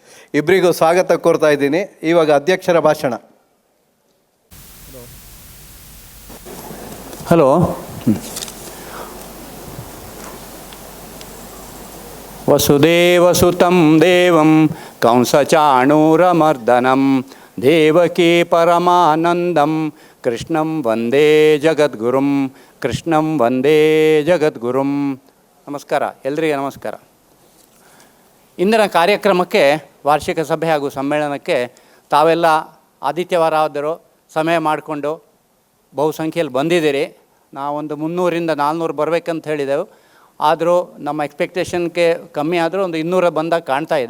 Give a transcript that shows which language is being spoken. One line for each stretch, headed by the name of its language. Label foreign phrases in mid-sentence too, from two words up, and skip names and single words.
Kannada: ಇಬ್ಬರಿಗೂ ಸ್ವಾಗತ ಕೋರ್ತಾ ಇದ್ದೀನಿ. ಇವಾಗ ಅಧ್ಯಕ್ಷರ ಭಾಷಣ. ಹಲೋ.
Sanskrit: ವಸುದೇವಸುತಂ ದೇವಂ ಕಂಸಚಾಣೂರಮರ್ದನಂ ದೇವಕೀ ಪರಮಾನಂದಂ ಕೃಷ್ಣಂ ವಂದೇ ಜಗದ್ಗುರುಂ ಕೃಷ್ಣಂ ವಂದೇ ಜಗದ್ಗುರುಂ.
Kannada: ನಮಸ್ಕಾರ, ಎಲ್ರಿಗೆ ನಮಸ್ಕಾರ. ಇಂದಿನ ಕಾರ್ಯಕ್ರಮಕ್ಕೆ, ವಾರ್ಷಿಕ ಸಭೆ ಹಾಗೂ ಸಮ್ಮೇಳನಕ್ಕೆ ತಾವೆಲ್ಲ ಆದಿತ್ಯವಾರ ಸಮಯ ಮಾಡಿಕೊಂಡು ಬಹುಸಂಖ್ಯೆಯಲ್ಲಿ ಬಂದಿದ್ದೀರಿ. ನಾವೊಂದು 300ರಿಂದ 400 ಬರಬೇಕಂತ ಹೇಳಿದೆವು. ಆದರೂ ನಮ್ಮ ಎಕ್ಸ್ಪೆಕ್ಟೇಷನ್ಗೆ ಕಮ್ಮಿ ಆದರೂ ಒಂದು 200 ಬಂದಾಗ ಕಾಣ್ತಾ ಇದೆ.